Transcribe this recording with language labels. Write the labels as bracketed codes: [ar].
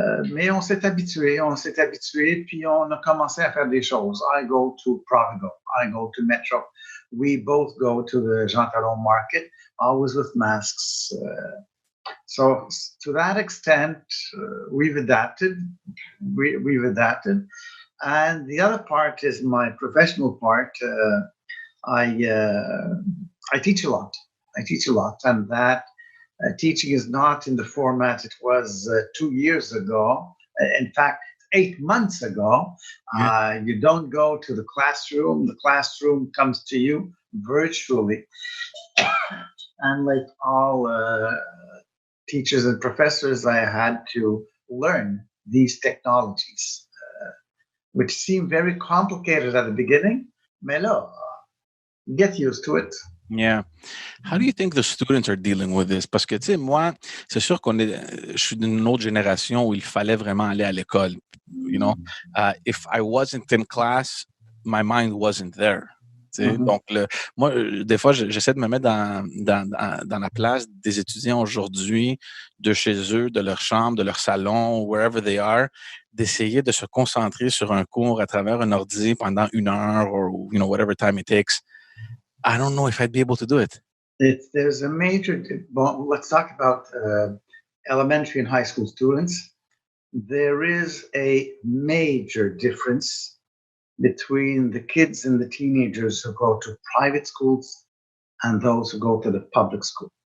[fr] Mais on s'est habitué, puis on a commencé à faire des choses. [en] I go to Provigo, I go to Metro. We both go to the Jean Talon market, always with masks. So to that extent, we've adapted. We've adapted. And the other part is my professional part. I teach a lot. And that teaching is not in the format it was 2 years ago. In fact, 8 months ago. You don't go to the classroom. The classroom comes to you virtually. And like all teachers and professors, I had to learn these technologies, which seemed very complicated at the beginning. [fr] Mais là, [en] get used to it. Yeah. How do you think the students are dealing with this? [fr] Parce que, tu sais, moi, c'est sûr je suis d'une autre génération où il fallait vraiment aller à l'école. [en] You know, if I wasn't in class, my mind wasn't there. [fr] Donc, moi, des fois, j'essaie de me mettre dans la place des étudiants aujourd'hui, de chez eux, de leur chambre, de leur salon, [en] wherever they are, [fr] d'essayer de se concentrer sur un cours à travers un ordi pendant 1 heure [en] or, whatever time it takes. I don't know if I'd be able to do it. There's a major. Well, let's talk about elementary and high school students. There is a major difference between the kids and the teenagers who go to private schools and those who go to the public school.